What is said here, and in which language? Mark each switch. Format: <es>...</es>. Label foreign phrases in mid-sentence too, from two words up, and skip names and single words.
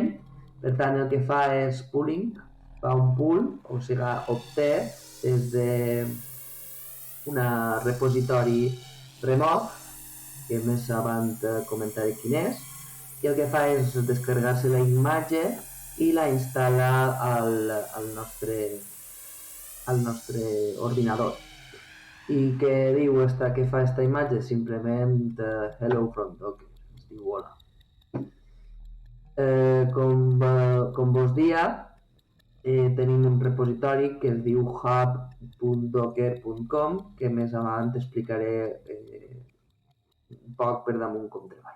<ca>Per tant, el que fa és pooling, fa un pool, o sigui, obté des d'un repositori remot, que més avant comentaré quin és, i el que fa és descarregar-se la imatge i la instal·la al nostre ordinador. I què diu què fa esta imatge? Simplement</ca> <en>hello from Docker,</en> <ca>es diu hola. Com vos dia, tenim un repositori que es diu hub.docker.com, que més avant explicaré un poc per damunt com treballa.</ca>